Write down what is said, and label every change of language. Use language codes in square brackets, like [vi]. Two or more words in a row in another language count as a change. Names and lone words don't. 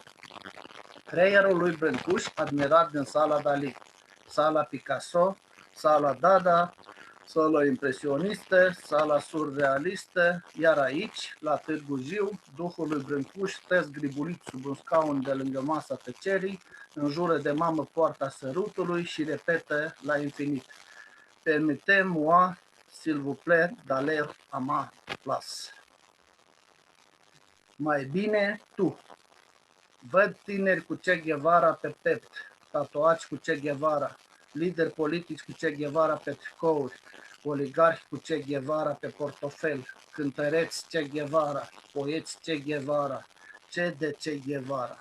[ro] Creierul lui Brâncuș, admirat din sala Dali, sala Picasso, sala Dada, sala impresionistă, sala surrealistă, iar aici, la Târgu Jiu, duhul lui Brâncuș stă zgribulit sub un scaun de lângă masa tăcerii, înjură de mamă poarta sărutului și repetă la infinit: [fr] Permettez-moi, s'il vous plaît, d'aller à ma place. [ro] Mai bine tu. Văd tineri cu Che Guevara pe pept, tatuați cu Che Guevara, lideri politici cu Che Guevara pe tricouri, oligarhi cu Che Guevara pe portofel, cântăreți Che Guevara, poeți Che Guevara, ce de Che Guevara.